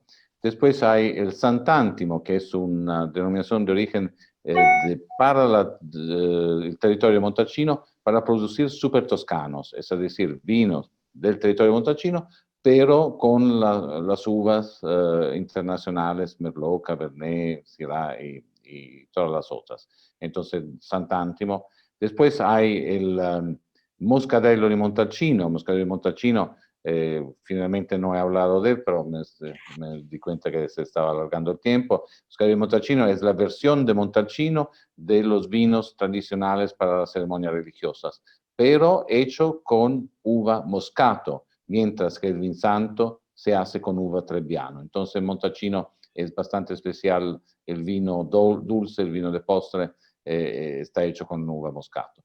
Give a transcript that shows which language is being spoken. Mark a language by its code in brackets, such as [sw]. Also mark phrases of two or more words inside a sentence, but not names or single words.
[es] Después hay el Sant'Antimo, que es una denominación de origen para el territorio de Montalcino para producir super toscanos, es decir, vinos del territorio de Montalcino pero con las uvas internacionales, Merlot, Cabernet, Syrah y todas las otras. Entonces, Sant'Antimo. Después hay el Moscadello di Montalcino. Moscadello di Montalcino, finalmente no he hablado de él, pero me di cuenta que se estaba alargando el tiempo. Moscadello di Montalcino es la versión de Montalcino de los vinos tradicionales para las ceremonias religiosas, pero hecho con uva moscato, mientras que el Vinsanto se hace con uva Trebbiano. Entonces, en Montalcino es bastante especial el vino dulce, el vino de postre, está hecho con uva moscato.